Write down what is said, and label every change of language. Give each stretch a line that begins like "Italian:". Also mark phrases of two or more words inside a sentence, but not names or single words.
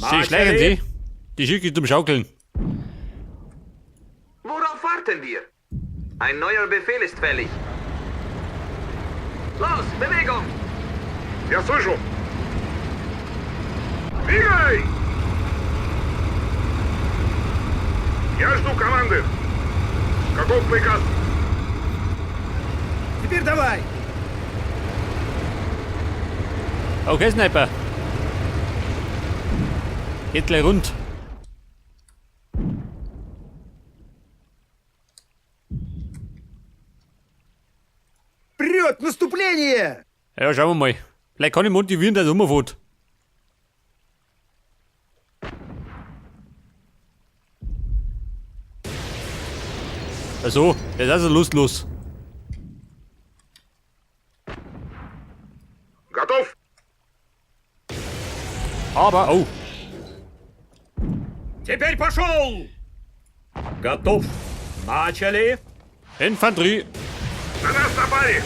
Russian: Начали!
German: schlägen sie. Die schicke ich zum Schaukeln. Worauf warten wir? Ein neuer Befehl ist fällig. Los, Bewegung!
Russian: Я слышу! Двигай! Я жду команды. Каков приказ? Теперь давай.
English: Okay, Sniper.
German: Geht gleich rund.
Russian: Вперед, наступление!
German: Ja, schauen wir mal. Vielleicht kann ich motivieren, dass er rumfährt. Also, jetzt ist er lustlos.
Russian: Готов?
German: Aber, oh,
Russian: Теперь пошел! Готов! Начали!
German: Infanterie.
Russian: На нас напали!